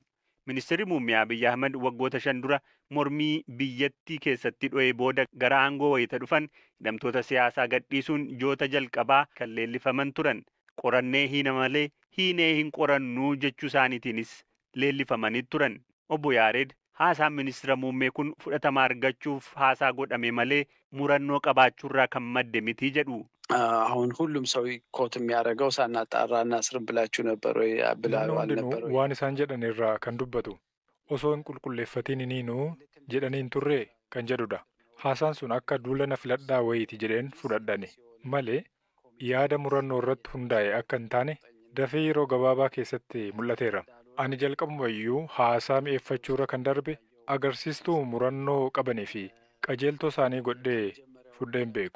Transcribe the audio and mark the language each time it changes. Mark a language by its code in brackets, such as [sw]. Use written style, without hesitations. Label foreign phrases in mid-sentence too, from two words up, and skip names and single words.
[om] Ministeerri Muummee Abiyyi Ahmed waggoota 5 dura mormii biyyattii keessatti dho'ee booda gara aangoo wayita dhufan hidhamtoota siyaasaa gadhiisuun ji'oota jalqabaa kan leellifaman turan. Qorannee hiina malee hiinee hin qorannuu jechuu isaaniitiinis leellifamanii turan. Obbo Yaared haasaan ministeera muummee kun fudhatama argachuuf haasaa godhame malee murannoo qabaachuurraa kan madde miti jedhu. [am] አሁን ሁሉም ሰው ኮት የሚያደርገው ሳናጣራ እናስርም ብላችሁ ነበር ወይ ብላው አልነበር ወይ [om] waan isaan jedhan irraa kan dubbatu osoo hin qulqulleeffatiin iniinu jedhaniin turre kan jedhudha. Haasaan sun akka duula filadhaa wayiiti jedheen fudhadhani malee yaada murannoo irratti hundaa'e akka hin taane dafee yeroo gabaabaa keessatti mul'ateera. Ani jalqabumayyuu haasaa mi'eeffachuurra kan darbe agarsiistuu murannoo qabanii fi qajeeltoo isaanii godhee fudheen beeku.